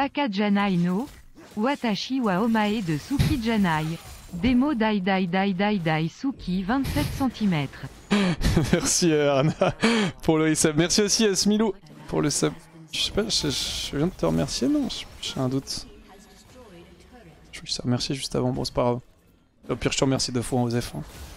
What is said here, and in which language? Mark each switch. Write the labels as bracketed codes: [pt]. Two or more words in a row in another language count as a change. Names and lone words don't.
[ja] バカじゃないの。私はお前で好きじゃない. でも大大大大大好き27cm. [fr] Merci Arna pour le sub. Merci aussi à Smilou pour le sub. Je sais pas, je viens de te remercier, non? J'ai un doute. Je vais te remercier juste avant, bon c'est pas grave. Au pire je te remercie 2 fois en OZF. Hein.